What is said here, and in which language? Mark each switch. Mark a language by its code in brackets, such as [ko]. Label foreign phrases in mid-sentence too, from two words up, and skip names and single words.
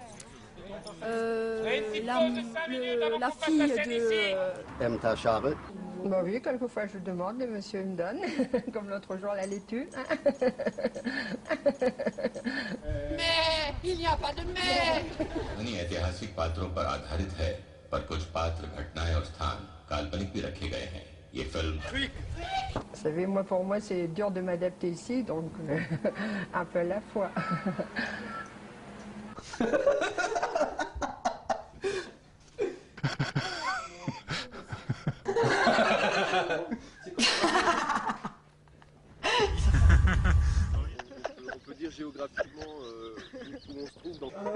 [fr] La fille de... M. Charles. Bah oui, quelquefois je demande, le monsieur me donne, comme l'autre jour la laitue. Mais il n'y a pas de mais. [hi] कहानी ऐतिहासिक पात्रों पर आधारित है, पर कुछ पात्र, घटनाएं और स्थान काल्पनिक भी रखे गए हैं। ये फिल्म [fr] Vous savez, moi, pour moi, c'est dur de m'adapter ici, donc un peu à la fois. On peut dire géographiquement où on se trouve dans...